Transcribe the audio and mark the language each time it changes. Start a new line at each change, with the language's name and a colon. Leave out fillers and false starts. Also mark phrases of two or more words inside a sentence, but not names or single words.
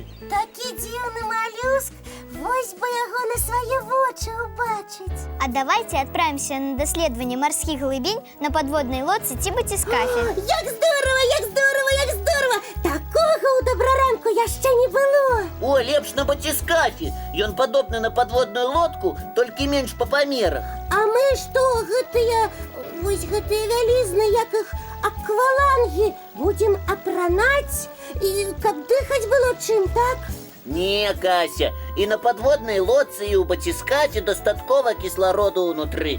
Ukrainian: Такий дивний молюск. Ось би його на свої очі убачить. А давайте відправимося на дослідження морських глибінь на подводній лодці Тібо-Тіскафі. Як здорово, як здорово, як здорово! Такого у доброранку я ще не було.
Belarusian: О, лепш на батискафі. Ён падобны на подводную лодку, толькі менш по памерах. А ми што, гэтыя вялізныя, як іх аквалангі, будем апранаць, і каб дыхаць было чым, так? Не, Кася, і на подводной лодцы і ў батискафе дастаткова кіслароду ўнутры.